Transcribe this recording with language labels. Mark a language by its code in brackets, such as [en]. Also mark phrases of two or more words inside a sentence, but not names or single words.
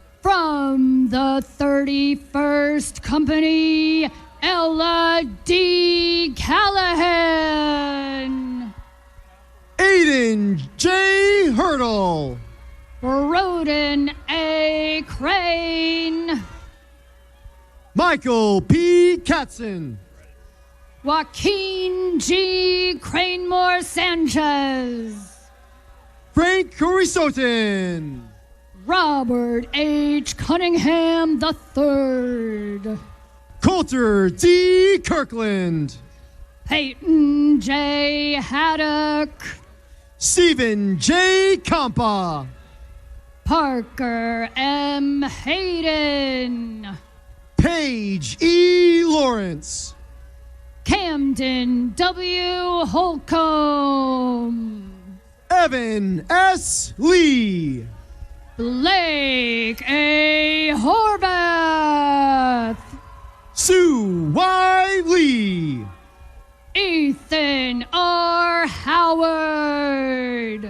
[en] From the 31st Company, Ella D. Callahan. Aiden J. Hurdle. Roden A. Crane. Michael P. Katzen. Joaquin G. Cranemore Sanchez. Frank Corisotin. Robert H. Cunningham III. Coulter D. Kirkland. Peyton J. Haddock. Stephen J. Compa. Parker M. Hayden. Paige E. Lawrence. Camden W. Holcomb. Evan S. Lee. Blake A. Horvath. Sue Y. Lee. Ethan R. Howard.